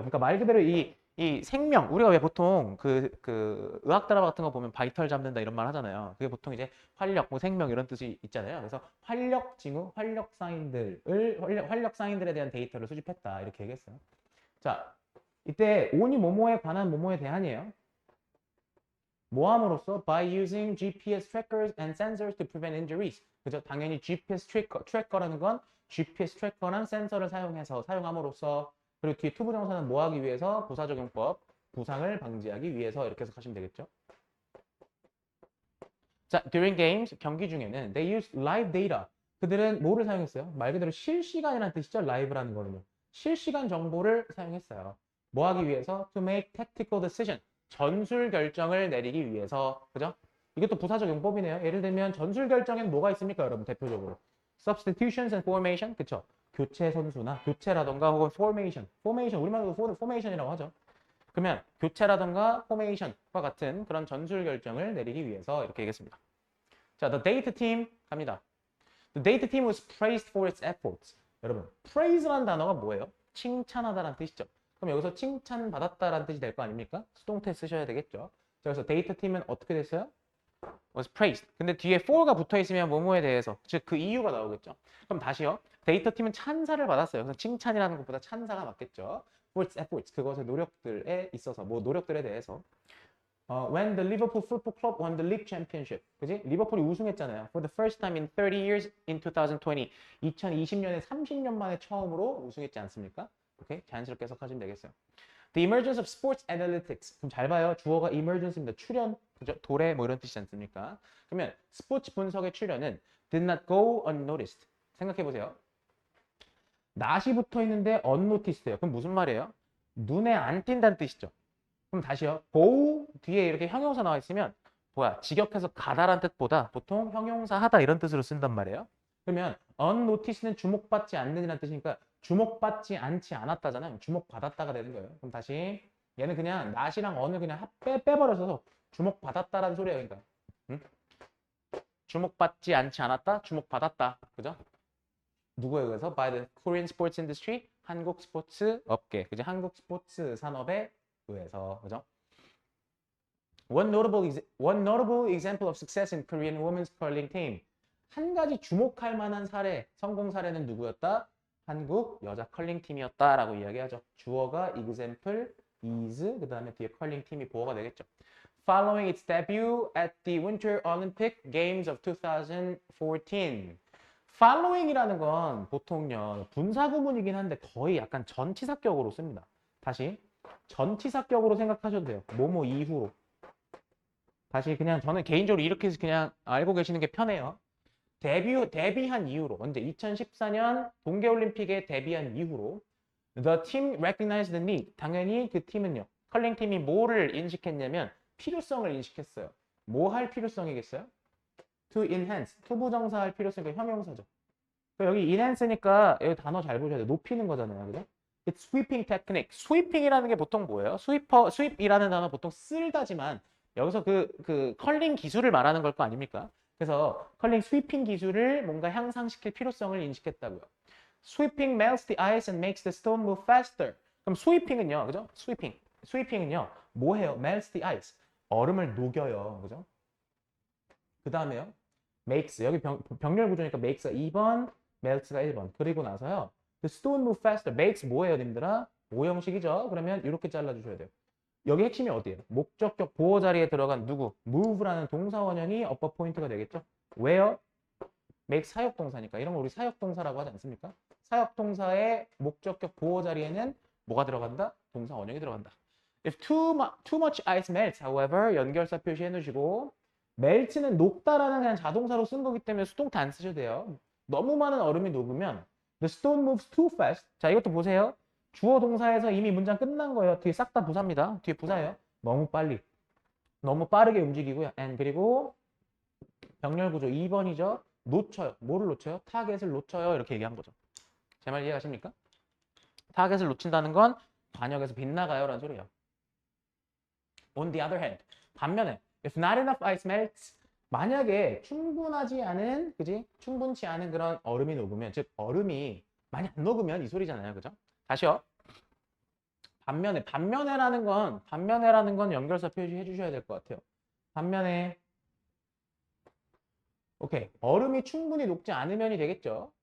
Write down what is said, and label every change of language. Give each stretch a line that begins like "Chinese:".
Korean: 그러니까 말 그대로 이 생명, 우리가 왜 보통 그 의학 드라마 같은 거 보면 바이털 잡는다 이런 말 하잖아요. 그게 보통 이제 활력, 뭐 생명 이런 뜻이 있잖아요. 그래서 활력 징후, 활력 사인들에 대한 데이터를 수집했다 이렇게 얘기했어요. 자, 이때 on이 뭐뭐에 관한 뭐뭐에 대한이에요. 뭐 함으로써?
English: By using GPS trackers and sensors to prevent injuries.
Korean: 그죠? 당연히 GPS 트래커라는 건 GPS 트래커랑 센서를 사용함으로써 그리고 뒤에 투부정사는 뭐 하기 위해서? 부사적용법, 부상을 방지하기 위해서 이렇게 해석하시면 되겠죠.
English: 자, during games,
Korean: 경기 중에는
English: they use live data.
Korean: 그들은 뭐를 사용했어요? 말 그대로 실시간이라는 뜻이죠. live라는 거는요. 실시간 정보를 사용했어요. 뭐 하기 위해서?
English: To make tactical decision.
Korean: 전술 결정을 내리기 위해서. 그죠? 이것도 부사적 용법이네요. 예를 들면 전술 결정에는 뭐가 있습니까, 여러분? 대표적으로.
English: Substitutions and formation.
Korean: 그쵸? 교체 선수나 교체라던가 혹은 formation. 우리말로 formation이라고 하죠. 그러면 교체라던가 formation과 같은 그런 전술 결정을 내리기 위해서 이렇게 얘기했습니다.
English: 자, the data team
Korean: 갑니다.
English: The data team was praised for its efforts.
Korean: 여러분, praise라는 단어가 뭐예요? 칭찬하다라는 뜻이죠. 그럼 여기서 칭찬받았다라는 뜻이 될 거 아닙니까? 수동태 쓰셔야 되겠죠. 자, 그래서 데이터 팀은 어떻게 됐어요?
English: was praised.
Korean: 근데 뒤에 for가 붙어 있으면 뭐뭐에 대해서, 즉 그 이유가 나오겠죠. 그럼 다시요. 데이터 팀은 찬사를 받았어요. 그래서 칭찬이라는 것보다 찬사가 맞겠죠.
English: for its efforts.
Korean: 그것의 노력들에 있어서, 뭐 노력들에 대해서.
English: When the Liverpool Football Club won the league championship.
Korean: 그지? 리버풀이 우승했잖아요.
English: For the first time in 30 years in 2020.
Korean: 2020년에 30년 만에 처음으로 우승했지 않습니까? 오케이? 자연스럽게 해석하시면 되겠어요.
English: The emergence of sports analytics.
Korean: 그럼 잘 봐요. 주어가 emergence입니다. 출현, 그죠? 도래 뭐 이런 뜻이지 않습니까? 그러면 스포츠 분석의 출현은
English: did not go unnoticed.
Korean: 생각해 보세요. not이 붙어 있는데 unnoticed예요. 그럼 무슨 말이에요? 눈에 안 띈다는 뜻이죠. 그럼 다시요. go 뒤에 이렇게 형용사 나와 있으면 뭐야? 직역해서 가다란 뜻보다 보통 형용사 하다 이런 뜻으로 쓴단 말이에요. 그러면 unnoticed는 주목받지 않는이라는 뜻이니까 주목받지 않지 않았다잖아요. 주목받았다가 되는 거예요. 그럼 다시 얘는 그냥 not이랑 on을 그냥 빼버려서 주목받았다라는 소리예요. 그러니까 응? 주목받지 않지 않았다, 주목받았다. 그죠? 누구에 의해서?
English: By the Korean sports industry.
Korean: 한국 스포츠 업계. 그죠? 한국 스포츠 산업에 의해서. 그죠?
English: One notable example of success in Korean women's curling team.
Korean: 한 가지 주목할 만한 사례, 성공 사례는 누구였다? 한국 여자 컬링 팀이었다라고 이야기하죠. 주어가 example, is, 그 다음에 뒤에 컬링 팀이 보어가 되겠죠.
English: Following its debut at the Winter Olympic Games of 2014.
Korean: following이라는 건 보통요 분사구문이긴 한데 거의 약간 전치사격으로 씁니다. 다시 전치사격으로 생각하셔도 돼요. 뭐뭐 이후로. 다시 그냥 저는 개인적으로 이렇게 해서 그냥 알고 계시는 게 편해요. 데뷔한 이후로 언제 2014년 동계올림픽에 데뷔한 이후로
English: The team recognized the need.
Korean: 당연히 그 팀은요. 컬링 팀이 뭐를 인식했냐면 필요성을 인식했어요. 뭐 할 필요성이겠어요?
English: To enhance.
Korean: 투부정사할 필요성이 형용사죠. 여기 enhance니까 여기 단어 잘 보셔야 돼요. 높이는 거잖아요. 그죠?
English: It's sweeping technique.
Korean: sweeping이라는 게 보통 뭐예요? sweep이라는 단어 보통 쓸다지만 여기서 그 컬링 기술을 말하는 걸 거 아닙니까? 그래서 컬링 스위핑 기술을 뭔가 향상시킬 필요성을 인식했다고요.
English: Sweeping melts the ice and makes the stone move faster.
Korean: 그럼 sweeping은요, 그죠? sweeping은요, 뭐 해요?
English: melts the ice.
Korean: 얼음을 녹여요, 그죠? 그 다음에요, makes. 여기 병렬 구조니까 makes가 2번, melts가 1번. 그리고 나서요,
English: the stone move faster.
Korean: makes 뭐예요, 님들아? 오형식이죠? 그러면 이렇게 잘라주셔야 돼요. 여기 핵심이 어디예요? 목적격 보호 자리에 들어간 누구? move라는 동사 원형이 업버 포인트가 되겠죠? 왜요? make 사역동사니까. 이런 거 우리 사역동사라고 하지 않습니까? 사역동사의 목적격 보호 자리에는 뭐가 들어간다? 동사 원형이 들어간다.
English: If too much ice melts, however,
Korean: 연결사 표시해 놓으시고 melt는 녹다라는 그냥 자동사로 쓴 거기 때문에 수동태 안 쓰셔도 돼요. 너무 많은 얼음이 녹으면
English: the stone moves too fast.
Korean: 자, 이것도 보세요. 주어 동사에서 이미 문장 끝난 거예요. 뒤에 싹 다 부사입니다. 뒤에 부사예요. 너무 빨리. 너무 빠르게 움직이고요. and 그리고 병렬 구조 2번이죠. 놓쳐요. 뭐를 놓쳐요? 타겟을 놓쳐요. 이렇게 얘기한 거죠. 제 말 이해가십니까? 타겟을 놓친다는 건 관역에서 빗나가요 라는 소리예요.
English: On the other hand,
Korean: 반면에
English: if not enough ice melts,
Korean: 만약에 충분하지 않은, 그지? 충분치 않은 그런 얼음이 녹으면, 즉 얼음이 많이 안 녹으면 이 소리잖아요. 그죠? 다시요. 반면에라는 건 연결사 표시해 주셔야 될 것 같아요. 반면에 오케이. 얼음이 충분히 녹지 않으면이 되겠죠.